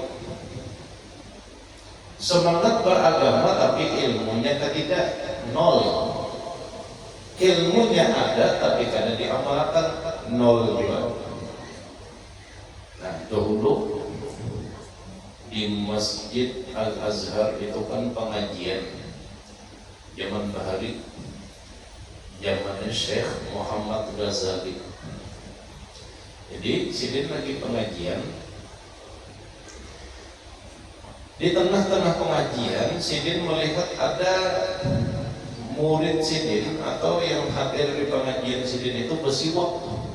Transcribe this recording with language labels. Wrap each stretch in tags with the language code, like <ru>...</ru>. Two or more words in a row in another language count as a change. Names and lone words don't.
<id>Semangat beragama tapi ilmunya tidak, nol. Ilmunya ada tapi karena diamalkan, nol juga. Nah, dahulu di Masjid Al-Azhar itu kan pengajian zaman Bahari, zamannya Syekh Muhammad Ghazali. Jadi sidin lagi pengajian, di tengah-tengah pengajian sidin melihat ada murid sidin atau yang hadir di pengajian sidin itu bersiwak.</id>